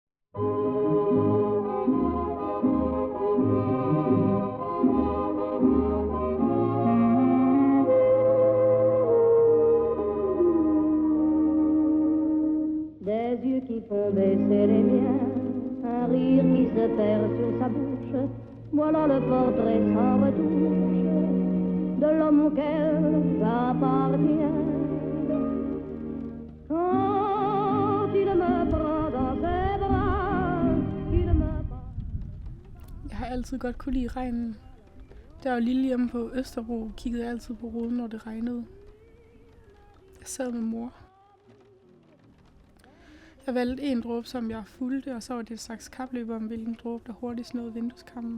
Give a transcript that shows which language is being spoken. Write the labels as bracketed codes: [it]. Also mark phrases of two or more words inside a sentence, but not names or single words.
[fr] Des yeux qui font baisser les miens, un rire qui se perd sur sa bouche, voilà le portrait sans retouche de l'homme auquel j'appartiens. Quand il me prend dans ses bras, il me parle. [da] Jeg har altid godt kunne lide regnen. Da jeg var lille hjemme på Østerbro, kiggede jeg altid på ruden, når det regnede. Jeg sad med mor. Jeg valgte en dråbe, som jeg fulgte, og så var det et slags kapløb om, hvilken dråbe, der hurtigst nåede vindueskammen.